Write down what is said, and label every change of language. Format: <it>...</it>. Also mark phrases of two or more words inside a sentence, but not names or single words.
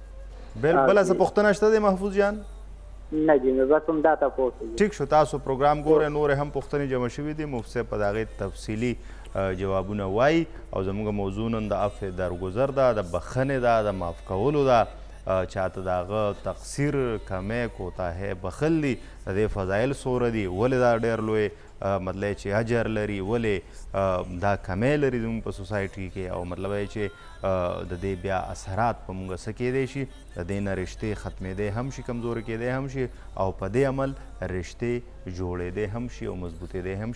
<ps>بله څه پوښتنه شته دی محفوظ جان؟ نه جی بس هم دا تپوس. ټیک شو تاسو پروګرام ګورئ، نورې هم پوښتنې جمع شوي دي، مفتی صاحب په د هغې تفصیلي جوابونه وایي. او زموږ موضوع نن د عفو درګذر ده، د بخښنې ده، د معاف کولو ده. چاته د هغه تقصیر کمی کوتاهی بخل دي، د دې فضایل څومره دي، ولې دا ډېر لوی مطلب چې اجر لري، ولې دا کمی لري زموږ په سوسایټي کې، او مطلب یې چې د دې بیا اثرات په موږ څه کیدی شي، د دې نه رشتې ختمېدی هم شي، کمزورې کیدی هم شي، او په دې عمل رشتې جوړېدی هم شي او مضبوطېدی هم شي.</ps>